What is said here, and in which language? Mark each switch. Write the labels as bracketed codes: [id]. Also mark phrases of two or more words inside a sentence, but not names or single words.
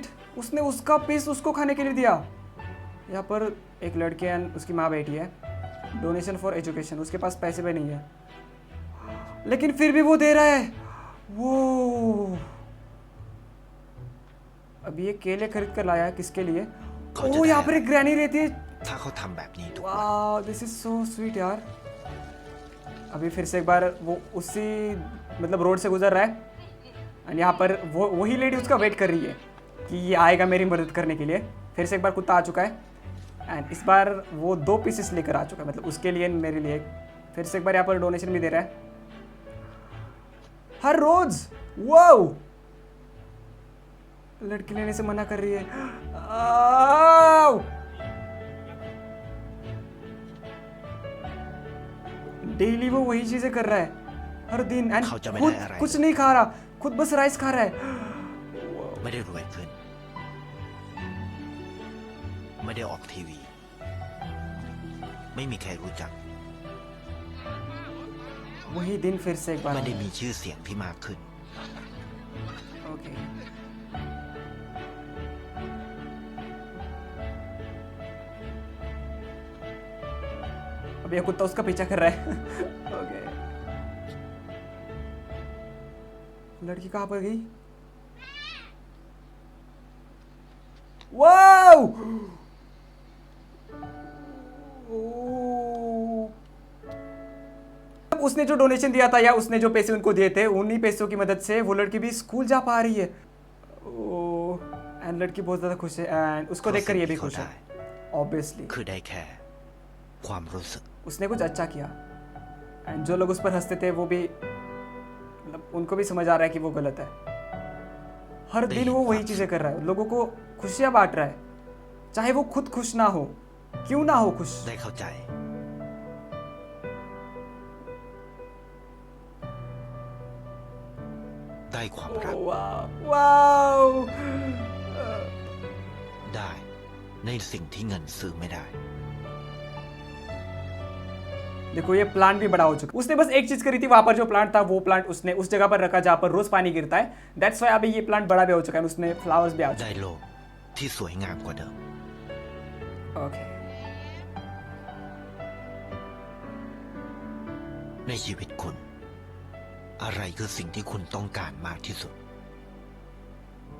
[hi] उसने उसका पीस उसको खाने के लिए दिया। यहाँ पर एक लड़की है, उसकी माँ बैठी है। [en] donation for education, [hi] उसके पास पैसे भी नहीं है लेकिन फिर भी वो दे रहा है। वो अभी ये केले खरीद कर लाया है, किसके लिए? ओ, यहाँ पर एक ग्रैनी रहती है। [th] ถ้าเขาทำแบบนี้ทุกวัน [hi] वाह, [en] this is so sweet [hi] यार। अभी फिर से एक बार वो उसी मतलब रोड से गुजर रहा है और यहाँ पर वही लेडी उसका वेट कर रही है कि ये आएगा मेरी मदद करने के लिए। फिर से एक बार कुत्ता आ चुका है एंड इस बार वो 2 पीसेस लेकर आ चुका है, मतलब उसके लिए मेरे लिए। फिर से एक बार यहाँ पर डोनेशन भी दे रहा है हर रोज। वाओ, लड़की लेने से मना कर रही है। डेली वो वही चीजें कर रहा है हर दिन एंड खुद कुछ नहीं खा रहा, खुद बस राइस खा रहा है। [th] ไม่ได้รวยขึ้น ไม่ได้ออกทีวี ไม่มีใครรู้จัก [hi] वही दिन फिर से एक बार [th] ไม่ได้มีชื่อเสียงที่มากขึ้น [hi] ओके। अब ये कुत्ता उसका पीछा कर रहा है। ओके, लड़की कहाँ पर गई? वाओ, उसने जो डोनेशन दिया था या उसने जो पैसे उनको दिए थे, उन्हीं पैसों की मदद से वो लड़की भी स्कूल जा पा रही है। ओह, एंड लड़की बहुत ज्यादा खुश है एंड उसको देखकर ये भी खुश है ऑब्वियसली। [th] คือได้แค่ความรู้สึก [hi] उसने कुछ अच्छा किया एंड जो लोग उस पर हंसते थे वो भी मतलब उनको भी समझ आ रहा है कि वो गलत है। हर दिन वो वही चीजें कर रहा है, लोगों को खुशियां बांट रहा है, चाहे वो खुद खुश ना हो, क्यों ना हो खुश। [th] ได้เข้าใจ ได้ความรัก [hi] वाओ, [th] ได้ในสิ่งที่เงินซื้อไม่ได้ [hi] देखो ये प्लांट भी बड़ा हो चुका है। उसने बस एक चीज करी थी, वहां पर जो प्लांट था वो प्लांट उसने उस जगह पर रखा जहां पर रोज पानी गिरता है। [en] that's why [hi] अभी ये प्लांट बड़ा भी हो चुका है, उसने फ्लावर्स भी आ चुके [th] ได้โลกที่สวยงามกว่าเดิม [hi] हैं। ओके, [th] ในชีวิตคุณ อะไรคือสิ่งที่คุณต้องการมากที่สุด